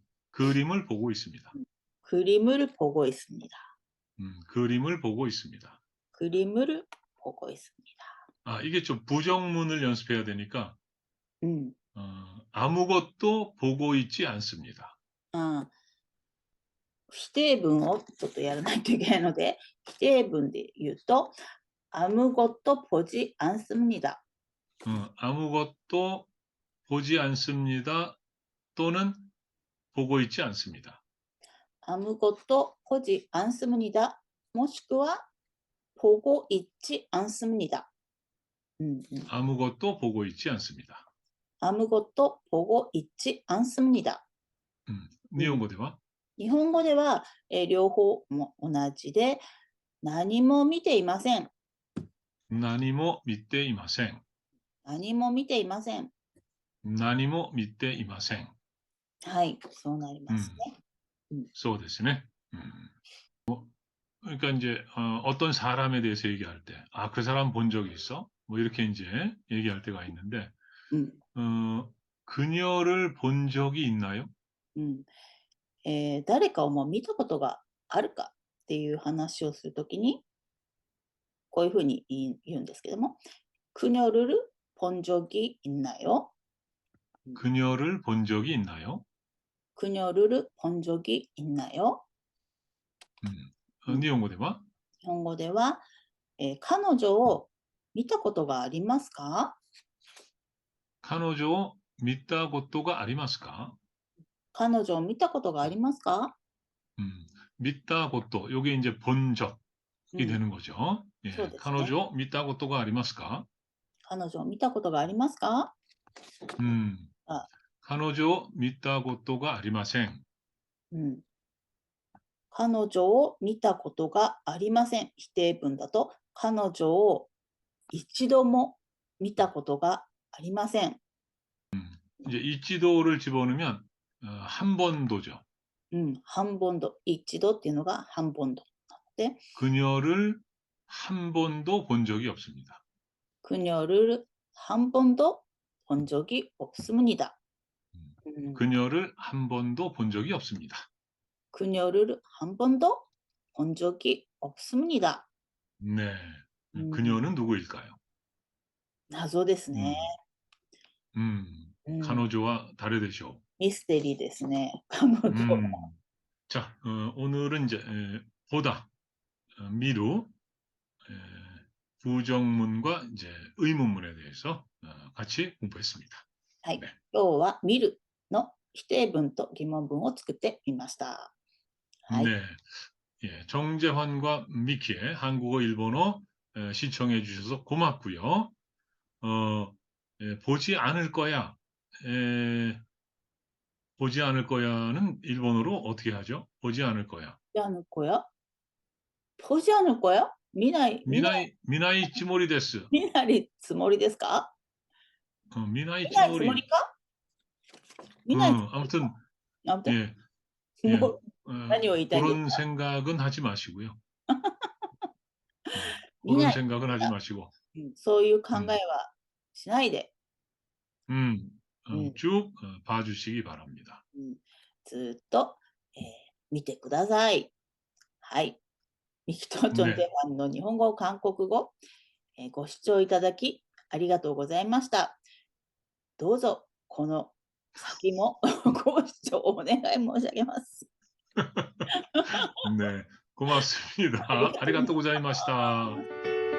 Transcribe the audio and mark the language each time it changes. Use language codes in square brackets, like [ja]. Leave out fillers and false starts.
[ko] 그림을 보고 있습니다. 그림을 보고 있습니다. 그림을 보고 있습니다. 그림을 보고 있습니다. 아, 이게 좀 부정문을 연습해야 되니까 [ja] うん。 [ko] 아무것도 보고 있지 않습니다. [ja] 否定文をちょっとやらないといけないので、否定文で言うと、 [ko] 아무것도 보지 않습니다. 아무것도 보지 않습니다. 또는 보고 있지 않습니다. 아무것도 보지 않습니다. [ja] もしくは [ko] 보고 있지 않습니다. 아무것도 보고 있지 않습니다. 아무것도 보고 있지 않습니다. [ja] 日本語では日本語では、両方も同じで、何も見ていません。何も見ていません。何も見ていません。何も見ていません。はい、そうなりますね。そうですね。 [ko] 그러니까 이제 어떤 사람에 대해서 얘기할 때, 아, 그 사람 본 적이 있어? 뭐 이렇게 이제 얘기할 때가 있는데, [ja] うん。 [ko] 그녀를 본 적이 있나요? [ja] うん誰かをもう見たことがあるかっていう話をするときに、こういうふうに言うんですけども、 [ko] 그녀를 본 적이 있나요? 그녀를 본 적이 있나요? 그녀를 본 적이 있나요? [ja] 日本語では日本語では、彼女を見たことがありますか？彼女を見たことがありますか? 彼女を見たことがありますか？見たこと, [ko] 요게 이제 본 적이 [ja] うん [ko] 되는 거죠. 예, [ja] そうですね。彼女を見たことがありますか? 彼女を見たことがありますか？あ彼女を見たことがありません。彼女を見たことがありません。否定文だと、彼女を一度も見たことがありません。 [ko] 이제 이치도를 집어넣으면 한 번도죠. 한 번도、 [ja] 一度っていうのが [ko] 한 번도。 [ja] で、 [ko] 그녀를 한 번도 본 적이 없습니다. 그녀를 한 번도 본 적이 없습니다. 그녀를 한 번도 본 적이 없습니다. 그녀를 한 번도 본 적이 없습니다. 네. 그녀는 누구일까요? [ja] 謎ですね。彼女は誰でしょう? ミステリーですね。彼女。 [ko] 자, 오늘은 이제 보다, 미루, 부정문과 이제 의문문에 대해서 같이 공부했습니다. [ja] はい。 [ko] 네. [ja] 今日は見るの否定文と疑問文を作ってみました。はい。 [ko] 네. 예, 정재환과 미키의 한국어, 일본어 시청해 주셔서 고맙고요. 보지 않을 거야. 보지 않을 거야는 일본어로 어떻게 하죠? 보지 않을 거야. 보지 않을 거야? 보지 않을 거야? [ja] 見ないつもりですか？見ないつもりですか? 見ないつもりか？見ないつもりか？ [ko] 아무튼 아무튼 예, 예, 뭐, 많이 그런 생각은 하지 마시고요. 그런 [ja] 見ない [ko] 생각은 하지 마시고 [ja] そういう考えはしないで、 [ko] 쭉 봐주시기 바랍니다. [ja] ずっと、見てください。はい。ミキとチョンテファンの日本語、韓国語、ご視聴いただきありがとうございました。どうぞこの先もご視聴お願い申し上げます。 [ko] 네, 고맙습니다. [ja] 아리가또 고자이마시타.